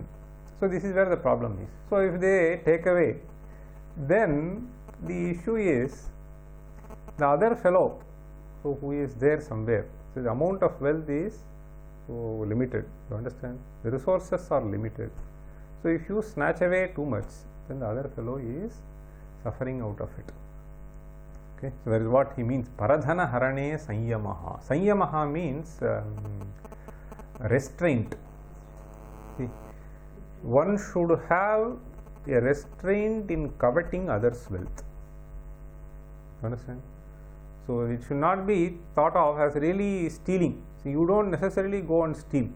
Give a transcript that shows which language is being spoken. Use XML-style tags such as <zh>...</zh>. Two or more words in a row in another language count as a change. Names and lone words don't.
<en>So this is where the problem is. So if they take away, then the issue is the other fellow, so who is there somewhere. So the amount of wealth is so limited. You understand? The resources are limited. So if you snatch away too much, then the other fellow is suffering out of it. Okay, so that is what he means.</en> <sa>परधन हरणे संयमः.</sa> <en>Sanyamaha means restraint. See, one should have a restraint in coveting others' wealth. Understand? So it should not be thought of as really stealing. So you don't necessarily go and steal.</en>